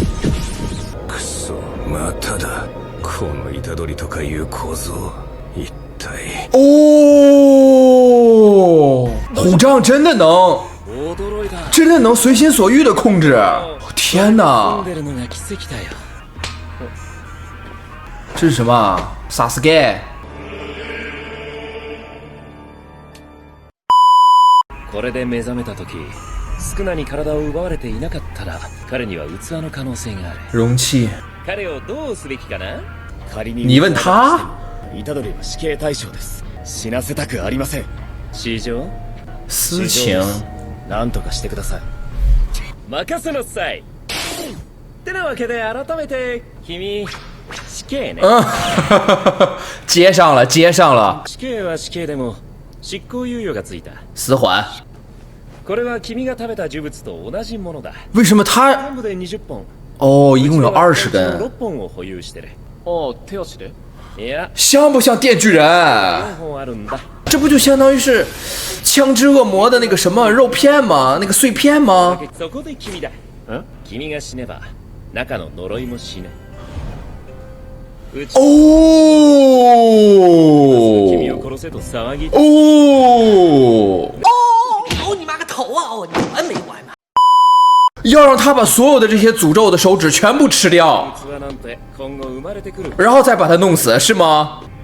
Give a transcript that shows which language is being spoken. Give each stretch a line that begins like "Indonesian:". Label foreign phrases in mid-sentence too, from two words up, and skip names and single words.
Chinese: 哦，虎杖真的能随心所欲的控制。天哪！这是什么？萨斯盖。
Japanese: これで目覚めた時、スクナに体を奪われていなかったら、彼には器の可能性がある。
Chinese: 容器。
Japanese: 彼をどうすべきかな？仮に
Chinese: 你问他？
Japanese: 虎杖は死刑対象です。死なせたくありません。市場？私情。なんとかしてください。任せなさい。ってなわけで改めて君。死刑ね。
Chinese: 接上了。
Japanese: 死刑は死刑でも執行猶予がついた。
Chinese: 死缓。
Japanese: これは君が食べた呪物と同じものだ。
Chinese: 为什么他？
Japanese: 全部で20本。
Chinese: 哦，一共有20根。
Japanese: 6本を保有してる。哦，手足で？いや。
Chinese: 像不像电锯人？
Japanese: 4 本あるんだ。
Chinese: 这不就相当于是枪之恶魔的那个什么肉片吗？那个碎片吗？
Japanese: そこで君だ。君が死ねば中の呪いも死ぬ。
Chinese: 哦！哦！你妈个头啊！哦，你完没完啊？要让他把所有的这些诅咒的手指全部吃掉，然后再把他弄死，是吗？